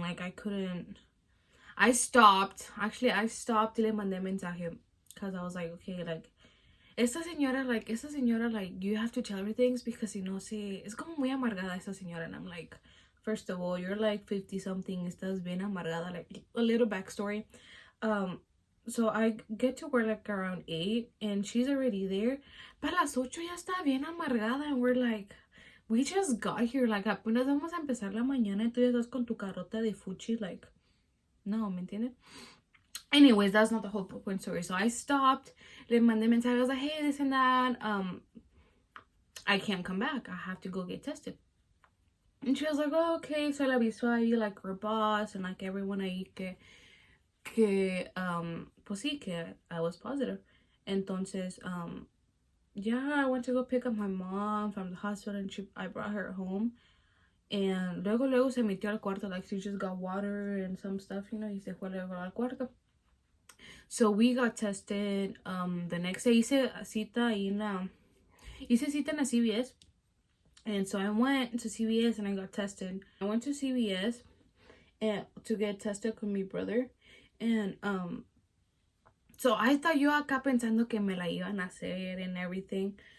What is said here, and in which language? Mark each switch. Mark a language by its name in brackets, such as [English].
[English] Like, I stopped [Spanish] y le mandé mensaje [English] because I was like, okay, like, [Spanish] esta señora, [English] like, you have to tell her things because [Spanish] si no, es como muy amargada esta señora. [English] And I'm like, first of all, you're like 50 something, [Spanish] estás bien amargada. [English] Like, a little backstory. So I get to work like around 8 and she's already there. [Spanish] Para las 8 ya está bien amargada, [English] and we're like, we just got here, like, [Spanish] apenas vamos a empezar la mañana y tú ya estás con tu carota de fuchi, like, no, ¿me entiendes? [English] Anyways, that's not the whole point story. So I stopped, [Spanish] le mandé mensaje, [English] I was like, "Hey, this and that, I can't come back, I have to go get tested." And she was like, "Oh, okay." So [Spanish] le avisó ahí, [English] like, her boss and like everyone [Spanish] ahí que pues sí, que [English] I was positive. Entonces, yeah, I went to go pick up my mom from the hospital, and I brought her home. And [Spanish] luego se metió al cuarto, [English] like, she just got water and some stuff, you know, [Spanish] y se fue luego al cuarto. [English] So we got tested the next day. [Spanish] Hice cita en la CVS. [English] And so I went to CVS and I got tested. I went to CVS to get tested with my brother. And so I thought, [Spanish] yo acá pensando que me la iban a hacer [English] and everything.